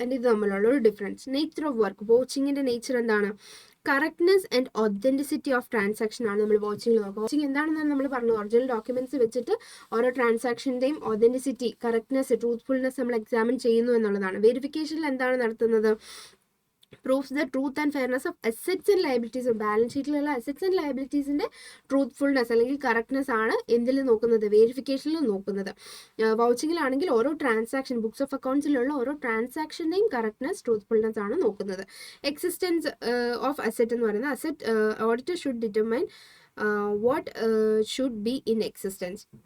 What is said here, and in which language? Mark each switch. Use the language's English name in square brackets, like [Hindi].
[Malayalam] And ഇത് തമ്മിലുള്ള ഒരു difference. Nature of work, വൗച്ചിങ്ങിൻ്റെ nature എന്താണ്? Correctness and authenticity of transaction ആണ് നമ്മൾ വാച്ചിങ്ങിൽ നോക്കുക. വാച്ചിങ് എന്താണെന്നാണ് നമ്മൾ പറഞ്ഞു, ഒറിജിനൽ ഡോക്യുമെന്റ്സ് വെച്ചിട്ട് ഓരോ ട്രാൻസാക്ഷൻ്റെയും ഒതൻറ്റിസിറ്റി, കറക്റ്റ്നെസ്, ട്രൂത്ത്ഫുൾനെസ് നമ്മൾ എക്സാമിൻ ചെയ്യുന്നു എന്നുള്ളതാണ്. വെരിഫിക്കേഷനിൽ എന്താണ് നടത്തുന്നത്? [English] proves the truth and fairness of assets and liabilities. [Malayalam] Balance ഷീറ്റിലുള്ള assets and ലയബിലിറ്റീസിൻ്റെ truthfulness അല്ലെങ്കിൽ കറക്റ്റ്നെസ് ആണ് എന്തിൽ നോക്കുന്നത്? വെരിഫിക്കേഷനിൽ നോക്കുന്നത്. വൗച്ചിങ്ങിലാണെങ്കിൽ ഓരോ ട്രാൻസാക്ഷൻ, ബുക്സ് ഓഫ് അക്കൗണ്ട്സിലുള്ള ഓരോ ട്രാൻസാക്ഷൻ്റെയും കറക്റ്റ്നെസ്, ട്രൂത്ത്ഫുൾനെസ് ആണ് നോക്കുന്നത്. [English] existence of asset [Malayalam] എന്ന് പറയുന്നത്, [English] Asset auditor should determine what should be in existence.